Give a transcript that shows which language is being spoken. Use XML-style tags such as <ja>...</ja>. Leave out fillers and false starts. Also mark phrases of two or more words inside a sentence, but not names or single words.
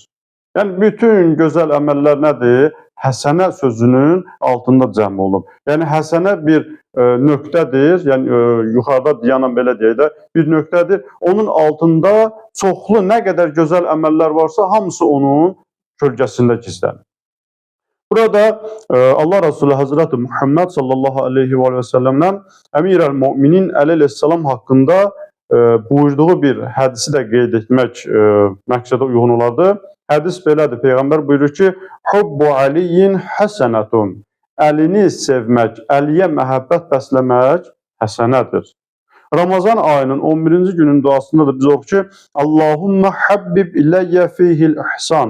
<az>Yəni bütün gözəl əməllər nədir? Həsənə sözünün altında cəm olunub. Yəni həsənə bir nöqtədir, yəni yuxarıda dayanan belə deyək də, bir nöqtədir. Onun altında çoxlu nə qədər gözəl əməllər varsa, hamısı onun kölgəsində gizlənir.</az> <tr>Burada Allah Resulü Hazreti Muhammed</tr> <ar>صلى الله عليه وسلم</ar> <tr>Emir el-Mu'minin aleyhisselam hakkında buyurduğu</tr> <az>bir hədisi də qeyd etmək məqsədə uyğun olardı. Hədis belədir. Peyğəmbər buyurur ki,</az> <ar>حب علي حسنة.</ar> <az>Əlini sevmək, Əliyə məhəbbət bəsləmək həsənədir. Ramazan ayının 11-ci günün duasında da biz oxuyuq ki,</az> <ar>اللهم حبب إلي فيه الإحسان.</ar>